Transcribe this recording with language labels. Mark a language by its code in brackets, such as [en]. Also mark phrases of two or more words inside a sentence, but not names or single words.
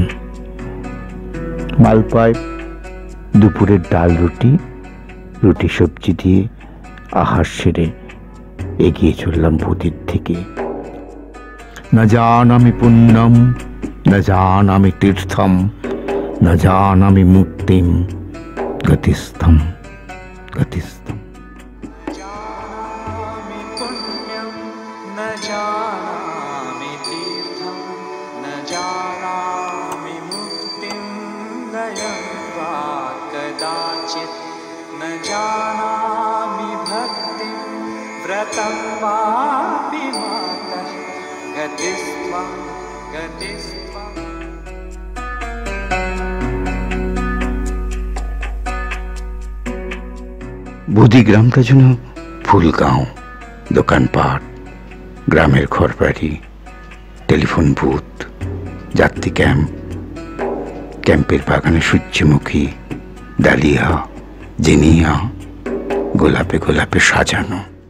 [bn] মালপায় দুপুরের ডাল রুটি সবজি দিয়ে আহার সেরে এগিয়ে চললাম বুদির থেকে। [sa] না জানামি পুণ্যম, না জানামি তীর্থম, না জানামি মুক্তিম, গতিস্থম গতিস্থম। जानामि पुण्यं न जानामि तीर्थं न जानामि मुक्तिं लयं वा कदाचित् न जानामि भक्तिं व्रतं वापि मातः गतिस्त्वं गतिस्त्वम्। [bn] বুদি গ্রামটা যেন ফুলগাঁও। দোকানপাট, গ্রামের ঘরবাড়ি, টেলিফোন বুথ, যাত্রী ক্যাম্পের বাগানে সূর্যমুখী, ডালিয়া, জিনিয়া, গোলাপে গোলাপে সাজানো।